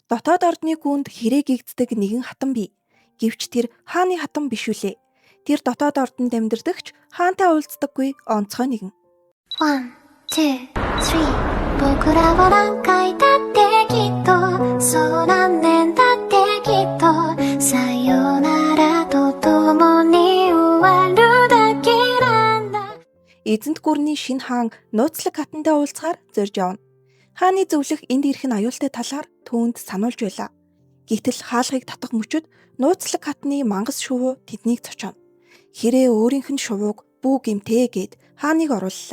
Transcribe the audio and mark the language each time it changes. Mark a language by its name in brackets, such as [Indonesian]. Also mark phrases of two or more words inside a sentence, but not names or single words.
[Mongolian] Дотоод ордны гүнд хэрэг гэгддэг нэгэн хатан бий. Гэвч тэр хааны хатан биш үлээ. Тэр дотоод ордонд амьдардагч хаантай уулздаггүй онцгой нэгэн. [Japanese] 1, 2, 3 僕らは何回だってきっとそう何年だってきっとさよならと共に終わるだけなんだ [Mongolian] Эзэнт гүрний шинэ хаан нууцлаг хатантай уулзахаар зорж явна. Хааны зөвлөх энд ирэх нь аюултай талаар түүнд сануулж байлаа. Гэтэл хаалгыг татах мөчөд нууцлаг хатны мангас шувуу тэднийг цочооно. Хэрээ өөрийнх нь шувууг бүү гимтээ гэд хааныг орууллаа.